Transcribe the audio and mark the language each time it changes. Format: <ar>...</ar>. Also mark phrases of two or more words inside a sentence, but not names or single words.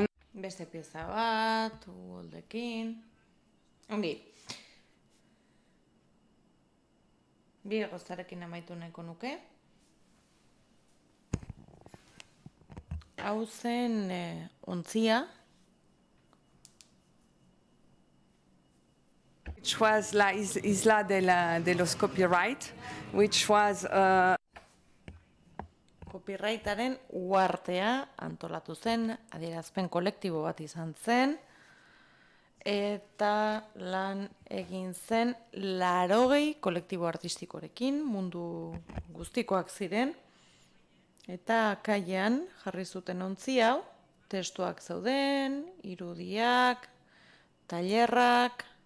<eu>beste pieza bat, uholdekin. Ongi. Bi goztarekin amaitu nahiko nuke. Hau zen ontzia.</eu> <en>which was</en> <es>la Isla de los Copyright,</es> <en>which was</en> <eu>Copyrightaren uhartea antolatu zen, adierazpen kolektibo bat izan zen, eta lan egin zen 80 kolektibo artistikorekin, mundu guztikoak ziren, eta kaian jarri zuten ontzi hau, testuak zeuden, irudiak, tailerrak,</eu>